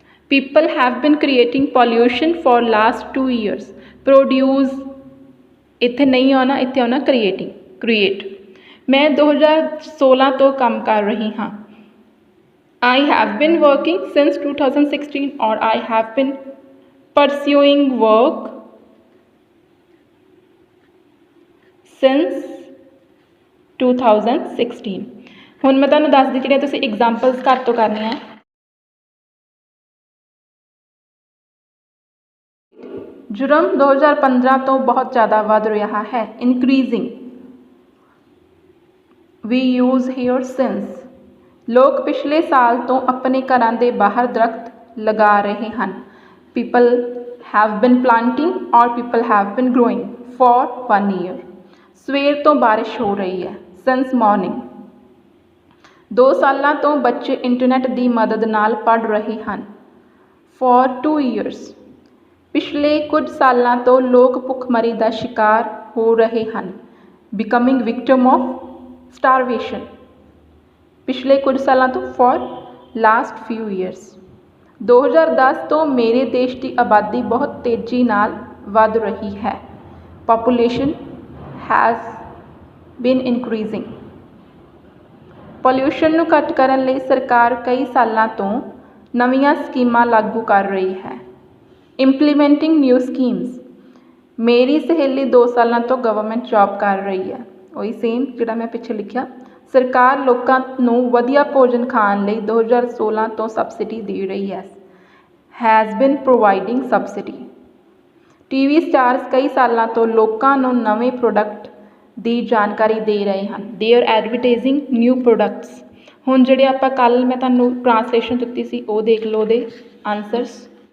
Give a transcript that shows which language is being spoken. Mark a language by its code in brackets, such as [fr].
[en] People have been creating pollution for last 2 years। [pa] Produce ਇੱਥੇ ਨਹੀਂ ਆਉਣਾ, ਇੱਥੇ ਆਉਣਾ create। ਮੈਂ 2016 ਤੋਂ ਕੰਮ ਕਰ ਰਹੀ ਹਾਂ। [en] I have been working since 2016 or I have been pursuing work since 2016। [pa] ਹੁਣ ਮੈਂ ਤੁਹਾਨੂੰ ਦੱਸਦੀ ਜਿਹੜੀਆਂ ਤੁਸੀਂ ਐਗਜ਼ਾਮਪਲਸ ਘੱਟ ਤੋਂ ਕਰਨੀਆਂ। ਜੁਰਮ 2015 ਤੋਂ ਬਹੁਤ ਜ਼ਿਆਦਾ ਵੱਧ ਰਿਹਾ ਹੈ। [en] Increasing we use here since. [pa] ਲੋਕ ਪਿਛਲੇ ਸਾਲ ਤੋਂ ਆਪਣੇ ਘਰਾਂ ਦੇ ਬਾਹਰ ਦਰਖਤ ਲਗਾ ਰਹੇ ਹਨ। [en] People have been planting or people have been growing for 1 year। [pa] ਸਵੇਰ ਤੋਂ ਬਾਰਿਸ਼ ਹੋ ਰਹੀ ਹੈ [en] since morning। [pa] 2 ਸਾਲਾਂ ਤੋਂ ਬੱਚੇ ਇੰਟਰਨੈਟ ਦੀ ਮਦਦ ਨਾਲ ਪੜ੍ਹ ਰਹੇ ਹਨ [en] for 2 years। [pa] ਪਿਛਲੇ ਕੁਝ ਸਾਲਾਂ ਤੋਂ ਲੋਕ ਭੁੱਖਮਰੀ ਦਾ ਸ਼ਿਕਾਰ ਹੋ ਰਹੇ ਹਨ [en] becoming victim of starvation। [pa] ਪਿਛਲੇ ਕੁਝ ਸਾਲਾਂ ਤੋਂ [en] for last few years। [pa] 2010 ਤੋਂ ਮੇਰੇ ਦੇਸ਼ ਦੀ ਆਬਾਦੀ ਬਹੁਤ ਤੇਜ਼ੀ ਨਾਲ ਵੱਧ ਰਹੀ ਹੈ। [en] Population has been increasing। [pa] Pollution ਨੂੰ ਘੱਟ ਕਰਨ ਲਈ ਸਰਕਾਰ ਕਈ ਸਾਲਾਂ ਤੋਂ ਨਵੀਆਂ ਸਕੀਮਾਂ ਲਾਗੂ ਕਰ ਰਹੀ ਹੈ। [en] Implementing new schemes। [pa] ਮੇਰੀ ਸਹੇਲੀ 2 ਸਾਲਾਂ ਤੋਂ ਗਵਰਨਮੈਂਟ ਜੌਬ ਕਰ ਰਹੀ ਹੈ। ਉਹੀ ਸੇਮ ਜਿਹੜਾ ਮੈਂ ਪਿੱਛੇ ਲਿਖਿਆ। ਸਰਕਾਰ ਲੋਕਾਂ ਨੂੰ ਵਧੀਆ ਭੋਜਨ ਖਾਣ ਲਈ 2016 ਤੋਂ ਸਬਸਿਡੀ ਦੇ ਰਹੀ ਹੈ। [en] Has been providing subsidy। [pa] TV stars ਕਈ ਸਾਲਾਂ ਤੋਂ ਲੋਕਾਂ ਨੂੰ ਨਵੇਂ ਪ੍ਰੋਡਕਟ ਦੀ ਜਾਣਕਾਰੀ ਦੇ ਰਹੇ ਹਨ। [en] They are advertising new products। [pa] ਹੁਣ ਜਿਹੜੇ ਆਪਾਂ ਕੱਲ੍ਹ ਮੈਂ ਤੁਹਾਨੂੰ ਟ੍ਰਾਂਸਲੇਸ਼ਨ ਦਿੱਤੀ ਸੀ ਉਹ ਦੇਖ ਲਓ ਉਹਦੇ ਆਨਸਰਸ।